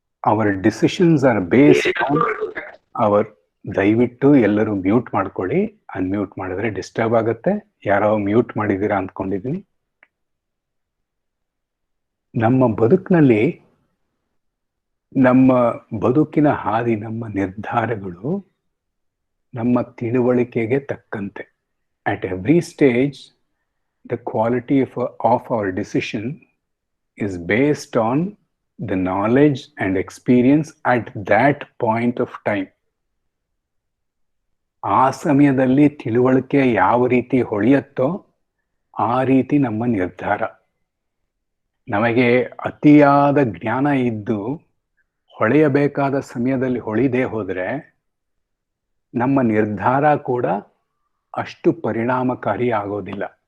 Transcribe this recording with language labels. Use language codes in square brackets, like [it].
[en] Our decisions are based on our. [kn] ದಯವಿಟ್ಟು ಎಲ್ಲರೂ mute ಮಾಡ್ಕೊಳ್ಳಿ, ಅನ್ಮ್ಯೂಟ್ ಮಾಡಿದ್ರೆ ಡಿಸ್ಟರ್ಬ್ ಆಗುತ್ತೆ. ಯಾರೋ ಮ್ಯೂಟ್ ಮಾಡಿದ್ದೀರಾ ಅಂದ್ಕೊಂಡಿದ್ದೀನಿ. ನಮ್ಮ ಬದುಕಿನಲ್ಲಿ, ನಮ್ಮ ಬದುಕಿನ ಹಾದಿ, ನಮ್ಮ ನಿರ್ಧಾರಗಳು ನಮ್ಮ ತಿಳುವಳಿಕೆಗೆ ತಕ್ಕಂತೆ. [en] At every stage the quality of our decision is based on the knowledge and experience at that point of time. [kn] ಆ ಸಮಯದಲ್ಲಿ ತಿಳುವಳಿಕೆ ಯಾವ ರೀತಿ ಹೊಳೆಯುತ್ತೋ ಆ ರೀತಿ ನಮ್ಮ ನಿರ್ಧಾರ. ನಮಗೆ ಅತಿಯಾದ ಜ್ಞಾನ ಇದ್ದು ಹೊಳೆಯಬೇಕಾದ ಸಮಯದಲ್ಲಿ ಹೊಳಿದೇ ಹೋದ್ರೆ ನಮ್ಮ ನಿರ್ಧಾರ ಕೂಡ ಅಷ್ಟು ಪರಿಣಾಮಕಾರಿ ಆಗೋದಿಲ್ಲ.